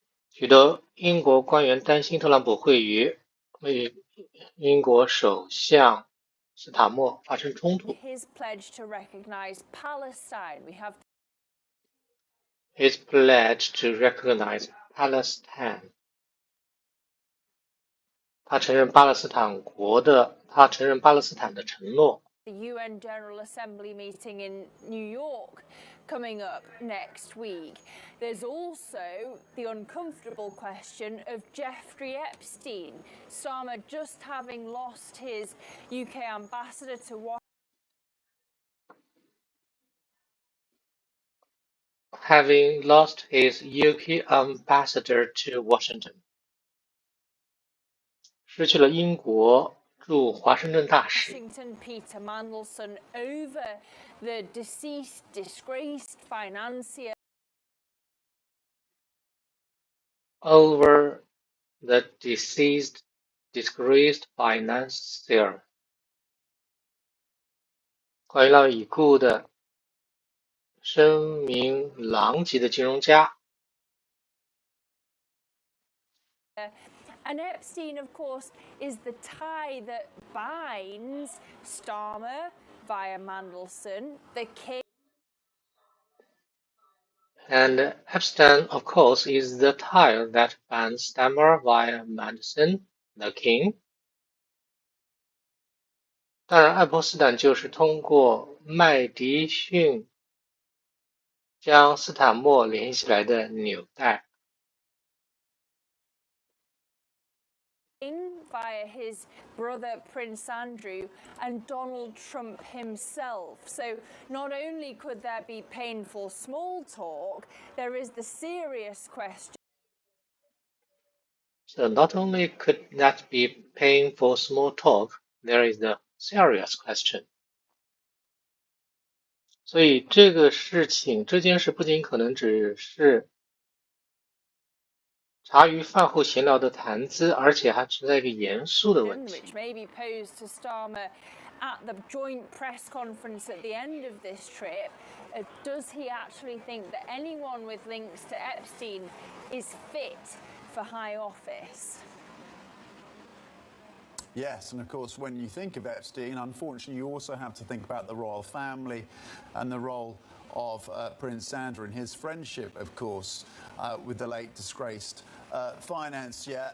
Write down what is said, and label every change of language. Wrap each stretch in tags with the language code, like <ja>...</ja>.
<zh>许多英国官员担心特朗普会与英国首相斯塔默发生冲突。</zh> <en>His pledge to recognize Palestine. His pledge to recognize Palestine.</en> <zh>他承认巴勒斯坦的承诺。</zh> <en>The UN General Assembly meeting in New York coming up next week. There's also the uncomfortable question of Jeffrey Epstein. Starmer just having lost his UK ambassador to Washington. Having lost his UK ambassador to Washington.</en> <zh>失去了英国驻华盛顿大使。</zh> <en>Washington Peter Mandelson over the deceased, disgraced financier. Over the deceased, disgraced financier.</en> <zh>关于那位已故的声名狼藉的金融家。</zh> <en>And Epstein, of course, is the tie that binds Starmer via Mandelson, the king. And Epstein, of course, is the tie that binds Starmer via Mandelson, the king。</en> <zh>当然，爱泼斯坦就是通过麦迪逊将斯坦默联系起来的纽带。</zh> <en>Via his brother Prince Andrew and Donald Trump himself. So not only could there be painful small talk, there is the serious question. So not only could that be painful small talk, there is the serious question.</en> <zh>所以这件事不仅可能只是茶余饭后闲聊的谈资，而且还存在一个严肃的问题。</zh> <en>Which may be posed to Starmer at the joint press conference at the end of this trip. Does he actually think that anyone with links to Epstein is fit for high office? Yes, and of course, when you think of Epstein, unfortunately, you also have to think about the royal family and the role of Prince Andrew and his friendship, of course, with the late disgraced financier.</en>